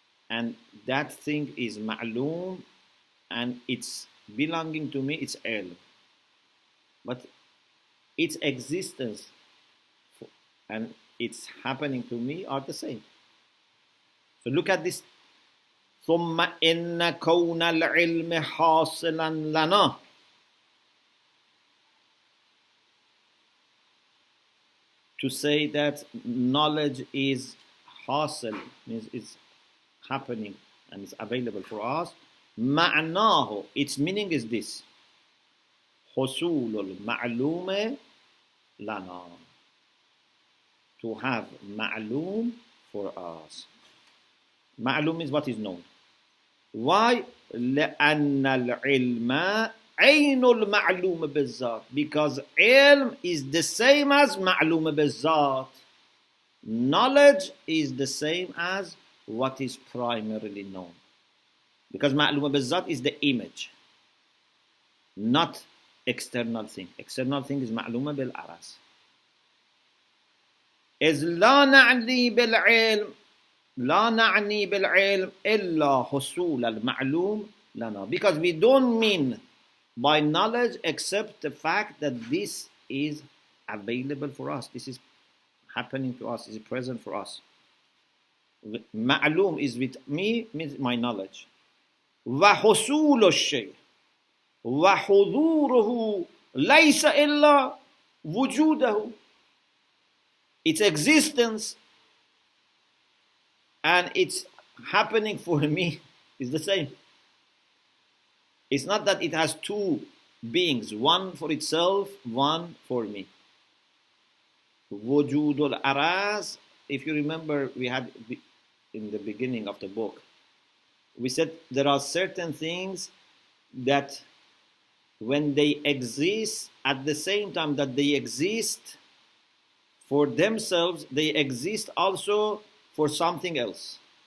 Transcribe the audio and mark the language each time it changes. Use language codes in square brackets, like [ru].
[en] And that thing is ma'loom, and it's belonging to me, it's ilm. But its existence and it's happening to me are the same. So look at this. [ar] ثم إن كون العلم حاصلا لنا. [en] To say that knowledge is hasil, means it's happening and it's available for us. [ar] معناه, [en] its meaning is this. [ar] حصول المعلوم لنا. [en] To have ma'loom for us. Ma'loom is what is known. Why? [ar] لأن العلم عين المعلوم بالذات. [en] Because ilm is the same as ma'loom [ar] بالذات. [en] Knowledge is the same as what is primarily known. Because ma'loom [ar] بالذات [en] is the image, not external thing. External thing is ma'loom [ar] بالعرس. إذ لا نعني بالعلم لا نعني بالعلم إلا حصول المعلوم لنا. [en] Because we don't mean by knowledge except the fact that this is available for us. This is happening to us. This is present for us. Ma'lum is with me, means my knowledge. [ar] وحصول الشيء وحضوره ليس إلا وجوده. [en] Its existence and its happening for me is the same. It's not that it has two beings, one for itself, one for me. Wujud al-araz, if you remember, we had in the beginning of the book, we said there are certain things that when they exist, at the same time that they exist for themselves, they exist also for something else.